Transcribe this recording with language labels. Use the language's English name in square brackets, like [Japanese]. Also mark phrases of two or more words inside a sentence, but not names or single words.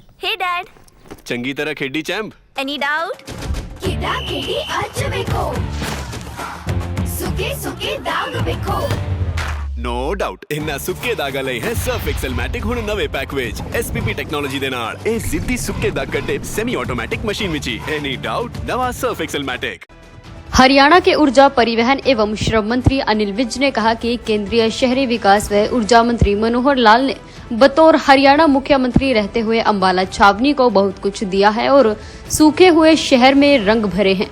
[English] Hey Dad, [Punjabi] ਚੰਗੀ ਤਰ੍ਹਾਂ ਖੇਡੀ ਚੈਂਪ। [English] any doubt? [Kannada] ಕಿಡ ಕಿಡಿ ಹಚ್ಚಬೇಕು ಸುಖಿ ಸುಖಿ ದಾಗ ಬೇಕು [English] No doubt [Punjabi] ਇੰਨਾ ਸੁੱਕੇ ਦਾਗਾ ਲਈ ਹੈ ਸਰਫ਼ ਐਕਸਲ ਮੈਟਿਕ ਹੁਣ ਨਵੇ ਪੈਕ ਵਿਚ [English] SPP technology [Punjabi] ਦੇ ਨਾਲ ਏ ਜ਼ਿੱਦੀ ਸੁੱਕੇ ਦਾਗ ਕੱਢੇ [English] semi automatic machine [Punjabi] ਵਿਚ [English] any doubt [Punjabi] ਨਵਾ ਸਰਫ਼ ਐਕਸਲ ਮੈਟਿਕ। [Hindi] हरियाणा के ऊर्जा परिवहन एवं श्रम मंत्री अनिल विज ने कहा कि केंद्रीय शहरी विकास व ऊर्जा मंत्री मनोहर लाल ने बतौर हरियाणा मुख्यमंत्री रहते हुए अंबाला छावनी को बहुत कुछ दिया है और सूखे हुए शहर में रंग भरे हैं।